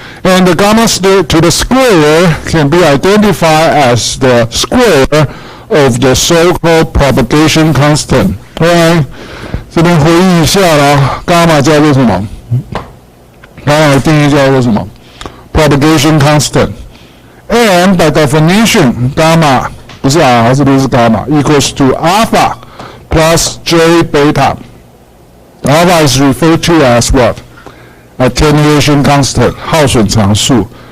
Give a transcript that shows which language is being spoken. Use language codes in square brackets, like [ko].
[en] And the gamma to the square can be identified as the square of the so-called propagation constant. Alright， [zh] 这边回忆一下啦，伽马叫做什么？伽马的定义叫做什么 ？propagation constant. [en] And by definition, gamma [zh] 不是 [en] r， [zh] 这边是伽马 [en] equals to alpha plus j beta. Alpha is referred to as what? Attenuation constant, [zh] 耗损常数。